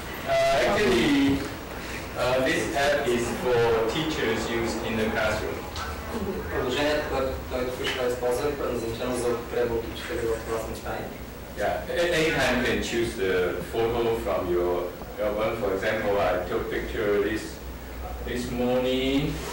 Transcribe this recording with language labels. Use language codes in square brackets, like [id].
[en] Actually, this app is for teachers used in the classroom. [bg] Приложението, което той току-що използва, е предназначено за употреба от учители в класни стаи. [en] Yeah, anytime you can choose the photo from your album. For example, I took picture this morning.